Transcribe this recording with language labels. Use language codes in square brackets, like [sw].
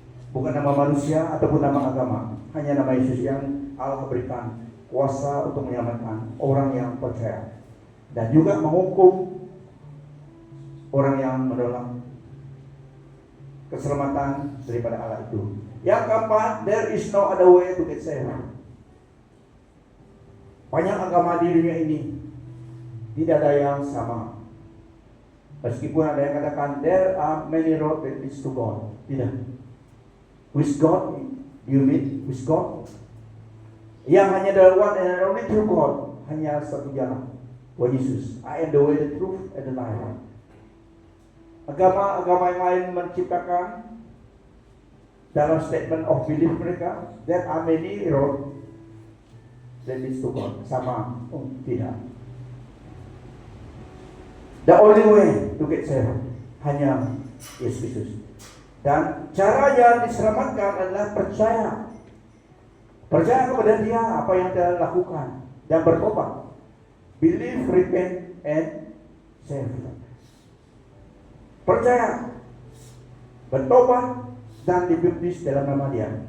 [id] Bukan nama manusia ataupun nama agama, hanya nama Yesus yang Allah berikan kuasa untuk menyelamatkan orang yang percaya dan juga menghukum orang yang menolak keselamatan daripada Allah itu. Yang keempat, [en] there is no other way to get saved. [id] Banyak agama di dunia ini, tidak ada yang sama. Meskipun ada yang katakan [en] there are many roads that leads to God. [id] Tidak. [en] With God, you meet with God. [id] Yang hanya [en] the one and only true God, [id] hanya satu jalan. [en] Tuhan Yesus, I am the way, the truth, and the life. [id] Agama-agama yang lain menciptakan dalam [en] statement of belief [id] mereka, [en] there are many roads that leads to God. [id] Sama, tidak. [en] The only way to get saved [id] hanya Yesus Kristus. Dan caranya diselamatkan adalah percaya. Percaya kepada Dia, apa yang Dia lakukan, dan bertobat. [en] Believe, repent, and save. [id] Percaya, bertobat, dan dibaptis dalam nama Dia.